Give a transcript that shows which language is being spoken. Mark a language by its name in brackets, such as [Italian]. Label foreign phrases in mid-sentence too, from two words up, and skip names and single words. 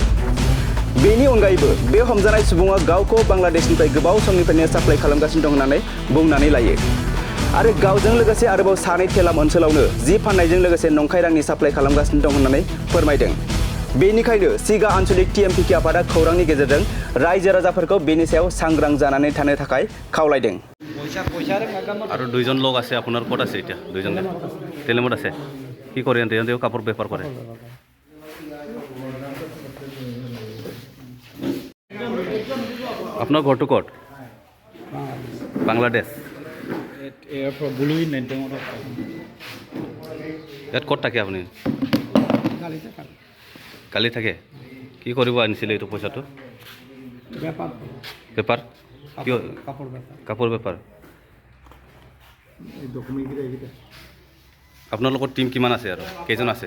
[Bodo] बेनि अनगायैबो बे हमजानाय सुबुङा गावखौ बांलादेशनिफ्राय गोबाव समनिफ्रायनो साप्लाय खालामगासिनो दं होननानै बुंनानै लायो आरो गावजों लोगोसे आरोबाव सानै थेलाम ओनसोलावनो जि फाननायजों लोगोसे नंखाय रांनि साप्लाय खालामगासिनो दं होननानै फोरमायदों। बेनिखायनो सिगा आन्चलिक TMPK आफादा खौरांनि गेजेरजों रायजो राजाफोरखौ बेनि सायाव सांग्रां जानानै थानो थाखाय खावलायदों। [Assamese] আৰু দুইজন লোক আছে আপোনাৰ ক'ত আছে এতিয়া দুইজন তেলেমত আছে কি কৰে তেওঁ কাপোৰ বেপাৰ কৰে আপোনাৰ ঘৰটো ক'ত বাংলাদেশ ইয়াত ক'ত থাকে আপুনি কালি থাকে কি কৰিব আনিছিলে এইটো পইচাটো বেপাৰ কি কাপোৰ বেপাৰ আপোনালোকৰ টিম কিমান আছে আৰু কেইজন আছে